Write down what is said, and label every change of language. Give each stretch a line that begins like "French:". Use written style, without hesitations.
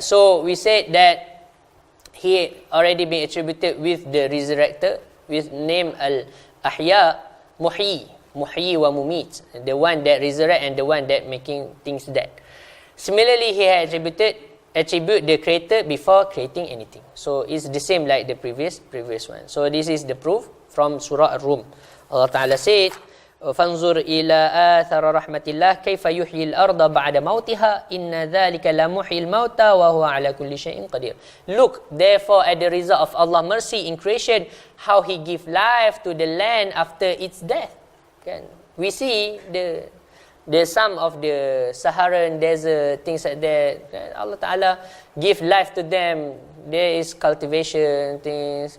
English: So we said that He already been attributed with the resurrector, with name Al-Ahya, Muhyi wa Mumit, the one that resurrect and the one that making things dead. Similarly, He had attribute the creator before creating anything. So it's the same like the previous one. So this is the proof from Surah Ar-Rum. Allah Ta'ala said,
Arabic: فَانْظُرْ إِلَىٰ آثَرَ رَحْمَةِ اللَّهِ كَيْفَ يُحْيِي الْأَرْضَ بَعْدَ مَوْتِهَا إِنَّ ذَلِكَ لَمُحْيِي الْمَوْتَى وَهُوَ عَلَى كُلِّ شَيْءٍ قَدِيرٌ.
English: Look, therefore, at the result of Allah's mercy in creation, how He give life to the land after its death. We see the some of the Saharan desert, things like that. Allah Ta'ala give life to them. There is cultivation things.